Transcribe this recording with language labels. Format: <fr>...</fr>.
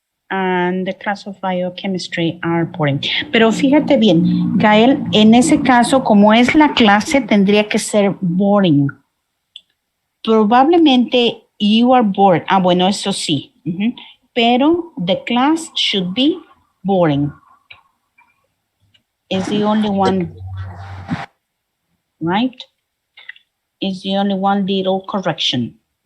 <en>And the class of biochemistry are boring.</en> <es>Pero fíjate bien, Gael, en ese caso, como es la clase, tendría que ser boring. Probablemente</es> <en>you are bored.</en> <es>Ah, bueno, eso sí.</es> <en>Pero the class should be boring. Is the only one, right? Is the only one little correction.</en>